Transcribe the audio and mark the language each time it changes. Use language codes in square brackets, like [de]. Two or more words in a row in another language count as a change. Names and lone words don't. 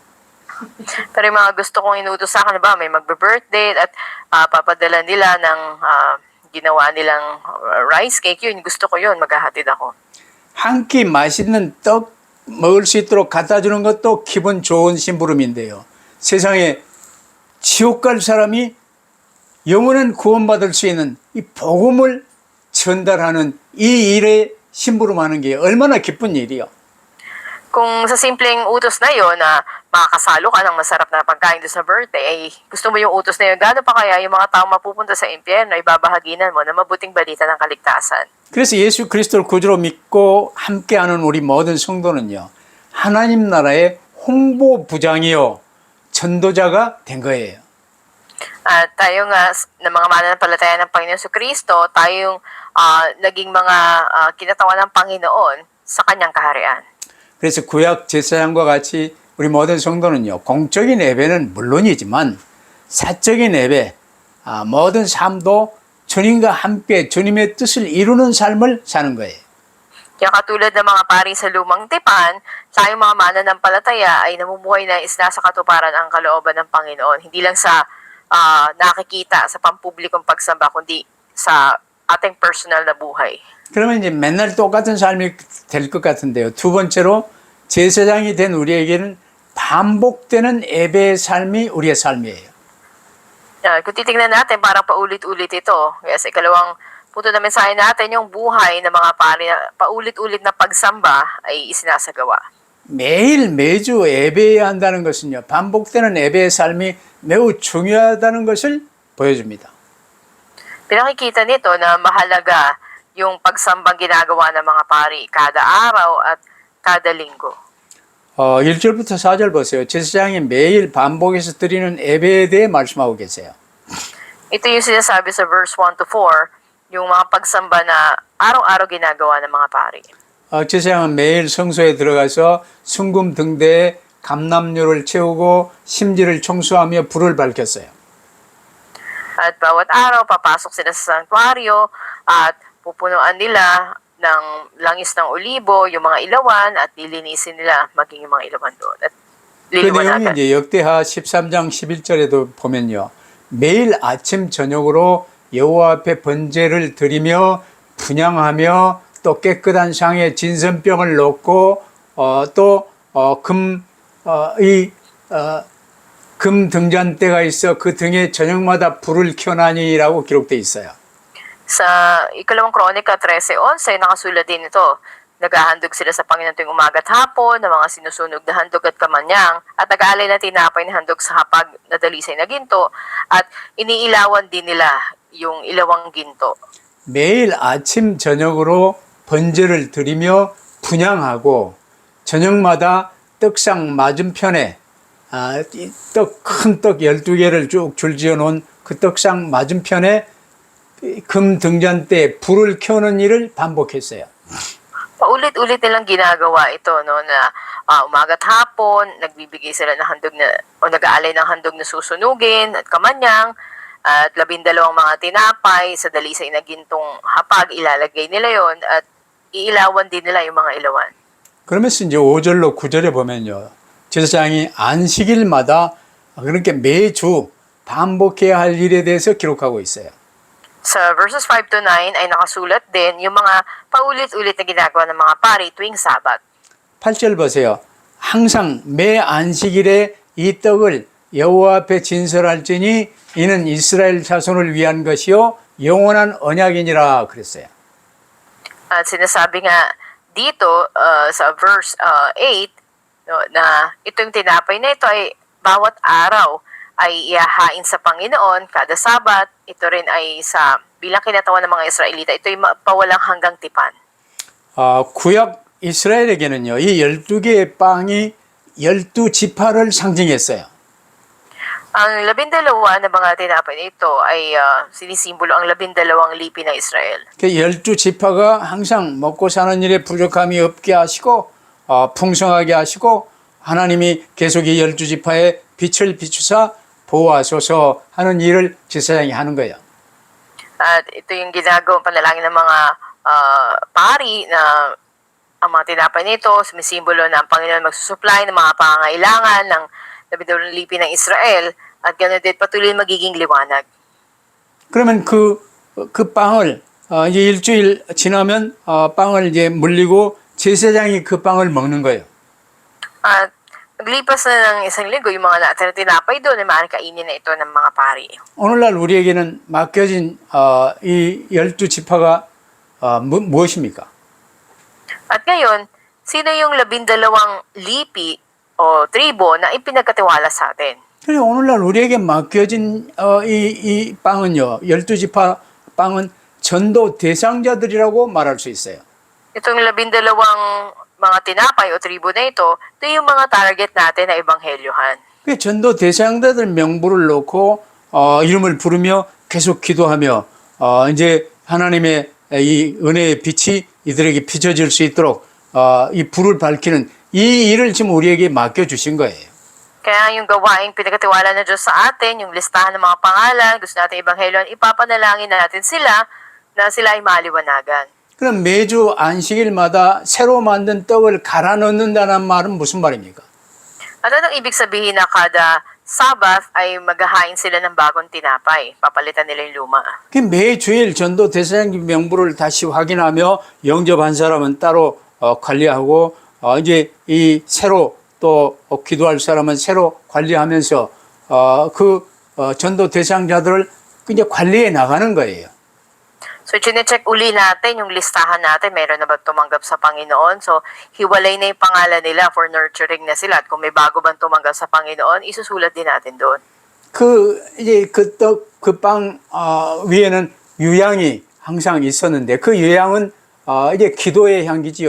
[tl] Pero yung mga gusto kong inutos sa akin, ba, may magbe-birthday at papadala nila ng ginawa nilang [en] rice cake, [tl] yun, gusto ko yun, maghahatid ako. [ko] 한 끼 맛있는 떡 먹을 수 있도록 갖다 주는 것도 기분 좋은 심부름인데요. 세상에 지옥 갈 사람이 영원한 구원받을 수 있는 이 복음을 전달하는 이 일에 심부름하는 게 얼마나 기쁜 일이요. [tl] Kung sa simpleng utos na yon na makakasalo ka ng masarap na pagkain doon sa birthday, ay gusto mo yung utos na yun, gaano pa kaya yung mga taong mapupunta sa impyerno ay babahaginan mo na mabuting balita ng kaligtasan. [ko] 그래서 예수 그리스도를 구주로 믿고 함께하는 우리 모든 성도는요. 하나님 나라의 홍보부장이요. 전도자가 된 거예요. [tl] At tayo nga, na mga mananampalataya ng Panginoon Jesucristo, tayong naging mga kinatawan ng Panginoon sa kanyang kaharian. [ko] 그래서 구약 제사장과 같이 우리 모든 성도는요, 공적인 예배는 물론이지만 사적인 예배, 모든 삶도 주님과 함께 주님의 뜻을 이루는 삶을 사는 거예요. [tl] Kaya katulad ng mga pari sa lumang tipan, tayong mga mananampalataya ay namumuhay na nasa katuparan ang kalooban ng Panginoon. Hindi lang sa nakikita sa pampublikong pagsamba, kundi sa ating personal na buhay. [ko] 그러면 이제 맨날 똑같은 삶이 될 것 같은데요. 두 번째로 제사장이 된 우리에게는 반복되는 예배의 삶이 우리의 삶이에요. [tl] Kung titingnan natin, parang paulit-ulit ito. Kaya sa ikalawang punto na mensahe natin, yung buhay ng mga pari na paulit-ulit na pagsamba ay isinasagawa. [ko] 매일 매주 예배해야 한다는 것은요, 반복되는 예배의 삶이 매우 중요하다는 것을 보여줍니다. [tl] Pinakikita nito na mahalaga yung pagsambang ginagawa ng mga pari kada araw at kada linggo. [ko] 1절부터 4절 보세요. 제사장이 매일 반복해서 드리는 예배에 대해 말씀하고 계세요. [tl] Ito yung sinasabi sa [en] verse 1 to 4, [tl] yung mga pagsamba na araw-araw ginagawa ng mga pari. [ko] 제사장은 매일 성소에 들어가서 순금 등대에 감람류를 채우고 심지를 청소하며 불을 밝혔어요. [tl] At bawat araw, papasok sila sa sanktuaryo at pupunuan nila ng langis ng olibo, yung mga ilawan, at lilinisin nila maging yung mga ilawan doon. At [ko] 그 내용이 [tl] liliwanagan. [ko] 이제 역대하 13장 11절에도 보면요. 매일 아침 저녁으로 여호와 앞에 번제를 드리며 분향하며 또 깨끗한 상에 진선병을 넣고 금 등잔대가 있어 그 등에 저녁마다 불을 켜나니라고 기록되어 있어요. [tl] Sa ikalawang kronika 13:11, nakasulat din ito. Naghahandog sila sa Panginoon tuwing umaga at hapon ng mga sinusunog na handog at kamanyang at nag-aalay na tinapay na handog sa hapag na dalisay na ginto at iniilawan din nila yung ilawang ginto. [ko] 매일 아침 저녁으로 번제를 드리며 분향하고 저녁마다 떡상 맞은편에 큰 떡 12개를 쭉 줄지어 놓은 그 떡상 맞은편에 금 등잔대에 불을 켜는 일을 반복했어요. [tl] Paulit-ulit nilang ginagawa ito no na umaga at hapon nagbibigay sila ng handog na o nag-aalay ng handog na susunugin at kamanyang at 12 mga tinapay sa dalisay na gintong hapag ilalagay nila yon at iilawan din nila yung mga ilawan. [ko] 그러면서 이제 5절로 9절에 보면요. 제사장이 안식일마다 그렇게 매주 반복해야 할 일에 대해서 기록하고 있어요. [tl] Sa [en] verses 5 to 9 [tl] ay nakasulat din yung mga paulit-ulit na ginagawa ng mga pari tuwing Sabat. [ko] 8절 보세요. 항상 매 안식일에 이 떡을 여호와 앞에 진설할지니 이는 이스라엘 자손을 위한 것이요 영원한 언약이니라 그랬어요. [tl] At sinasabi nga dito sa verse 8 no, na itong tinapay na ito ay bawat araw ay ihahain sa Panginoon kada Sabat. Ito rin ay sa bilang kinatawan ng mga Israelita. Ito ay pawalang hanggang tipan. [ko] 구약 이스라엘에게는요. 이 12개의 빵이 12지파를 상징했어요. [tl] Ang 12 na mga tinapay na ito ay sinisimbolo ang 12 lipi ng Israel. [ko] 그 12지파가 항상 먹고 사는 일에 부족함이 없게 하시고 풍성하게 하시고 하나님이 계속 이 12지파에 빛을 비추사 보호하소서 하는 일을 제사장이 하는 거예요. [tl] At ito yung ginagawang panalangin ng mga pari na ang mga tinapay nito, sumisimbolo na ang Panginoon magsusupply ng mga pangangailangan ng 12 lipi ng Israel at ganoon din patuloy magiging liwanag. [ko] 그러면 그 빵을 이제 일주일 지나면 빵을 이제 물리고 제사장이 그 빵을 먹는 거예요. [tl] At naglipas na ng isang linggo, yung mga natira tinapay doon ay maaaring kainin na ito ng mga pari. [ko] 오늘날 우리에게는 맡겨진 이 12지파가 무엇입니까? [tl] At ngayon, sino yung 12 lipi o tribo na ipinagkatiwala sa atin? [ko] 그래서 오늘날 우리에게 맡겨진 이 빵은요. 12지파 빵은 전도 대상자들이라고 말할 수 있어요. [tl] Itong 12 mga tinapay o tribo na ito yung mga target natin na ebanghelyohan. [ko] 그 전도 대상자들 명부를 놓고 이름을 부르며 계속 기도하며 이제 하나님의 이 은혜의 빛이 이들에게 비춰질 수 있도록 이 불을 밝히는 이 일을 지금 우리에게 맡겨주신 거예요. [tl] Kaya yung gawaing pinagkatiwala ng Diyos sa atin, yung listahan ng mga pangalan, gusto natin ebanghelyon, ipapanalangin natin sila na sila ay maliwanagan. [ko] 그럼 매주 안식일마다 새로 만든 떡을 갈아 넣는다는 말은 무슨 말입니까? [tl] At anong ibig sabihin na kada Sabbath ay maghahain sila ng bagong tinapay? Papalitan nila yung luma. [ko] 그 매주일 전도 대사장님 명부를 다시 확인하며 영접한 사람은 따로 관리하고 이제 이 새로 또 기도할 사람은 새로 관리하면서 전도 대상자들을 이제 관리해 나가는 거예요. [tl] So, chinecheck uli natin yung listahan natin. Meron na ba tumanggap sa Panginoon? So, hiwalay na yung pangalan nila [en] for nurturing [tl] na sila. At kung may bago bang tumanggap sa Panginoon, isusulat din natin doon. [ko] 이제 그 빵 위에는 유향이 항상 있었는데 그 유향은 이제 기도의 향기지요.